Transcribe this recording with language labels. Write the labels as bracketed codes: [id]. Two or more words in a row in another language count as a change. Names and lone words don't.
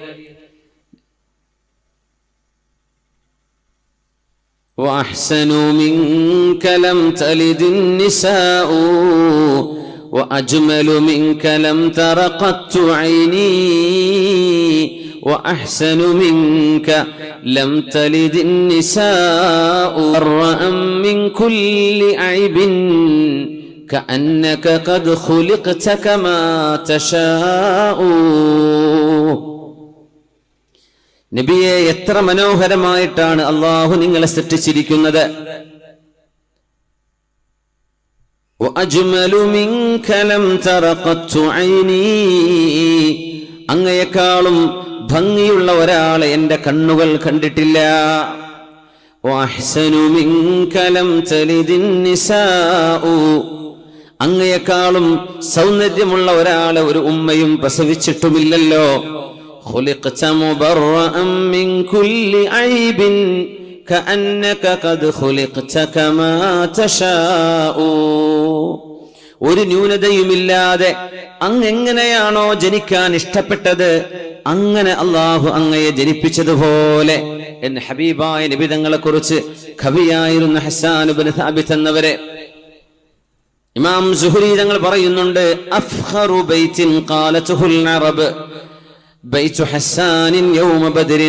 [ar] وأحسن منك لم تلد النساء وأجمل منك لم تر قط عيني وأحسن منك لم تلد النساء رأم من كل عيب كأنك قد خلقت كما تشاء. [ml] നബിയെ, എത്ര മനോഹരമായിട്ടാണ് അല്ലാഹു നിങ്ങളെ സൃഷ്ടിച്ചിരിക്കുന്നത്. [ar] وأجمل منك لم تر قط عيني, [ml] അങ്ങയെക്കാളും ഭംഗിയുള്ള ഒരാളെ എൻ്റെ കണ്ണുകൾ കണ്ടിട്ടില്ല. [ar] وأحسن منك لم تلد النساء, [ml] അങ്ങയെക്കാളും സൗന്ദര്യമുള്ള ഒരാളെ ഒരു ഉമ്മയും പ്രസവിച്ചിട്ടുമില്ലല്ലോ. [ar] خلقت مبرأ من كل عيب كأنك قد خلقت كما تشاء. [ml] ഒരു ന്യൂനതയുമില്ലാതെ അങ്ങെങ്ങനെയാണോ ജനിക്കാൻ ഇഷ്ടപ്പെട്ടത് അങ്ങനെ അല്ലാഹു അങ്ങയെ ജനിപ്പിച്ചതുപോലെ എന്ന് ഹബീബായ നബി തങ്ങളെ കുറിച്ച് കവിയായിരുന്ന ഹസ്സാൻ ഇബ്നു സാബിത്ത് എന്നവരെ ഇമാം സുഹരി തങ്ങൾ പറയുന്നുണ്ട്, [ar] أفخر بيت قالته العرب بيت حسان يوم بدر.